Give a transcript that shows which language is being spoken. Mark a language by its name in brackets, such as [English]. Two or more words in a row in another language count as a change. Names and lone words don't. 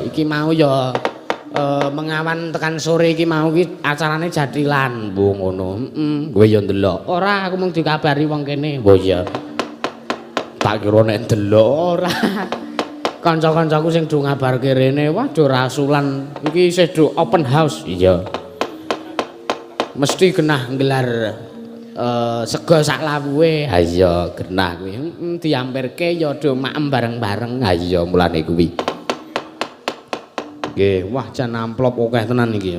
[Javanese] Iki mau ya mengawan tekan sore iki mau iki acarane jadilan. Bu ngono. Kowe ya ndelok. Ora aku mung dikabari wong kene. Oh iya. Tak kira nek ndelok Ora. Kanca-kancaku sing do ngabarke rene, waduh rasulan iki isih do [English] open house. [Javanese] iya. Mesti genah nggelar sego sak lawuhe. Ha iya, genah kuwi. Diampirke ya do maem bareng-bareng. Ha iya mulane kuwi. Nggih, wah jan amplop akeh tenan iki.